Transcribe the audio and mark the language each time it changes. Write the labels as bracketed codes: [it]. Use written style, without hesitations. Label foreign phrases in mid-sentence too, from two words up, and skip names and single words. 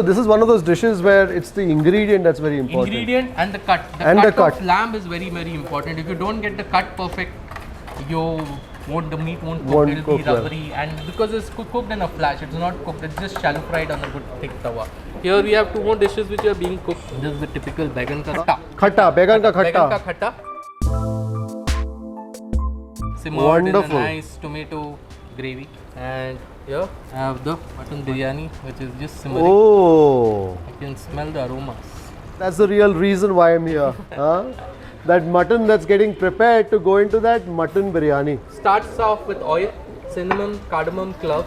[en] This is one of those dishes where it's the ingredient that's very important. Ingredient and the cut. The And cut the cut. of lamb is very, very important. If you don't get the cut perfect, the meat won't cook. Won't It'll cook be well. rubbery, and because it's cooked in a flash, it's not cooked. It's just shallow fried on a good thick tawa. Here we have two more dishes which are being cooked. This is the typical [hi] बैंगन का खट्टा. खट्टा, बैंगन का बैंगन का [en] khatta. khatta. Simmered Wonderful. in a nice tomato gravy, and here I have the mutton biryani, which is just simmering. Oh, You can smell the aromas. that's the real reason why I'm here. Huh? That mutton that's getting prepared to go into that mutton biryani. Starts off with oil, cinnamon, cardamom, cloves.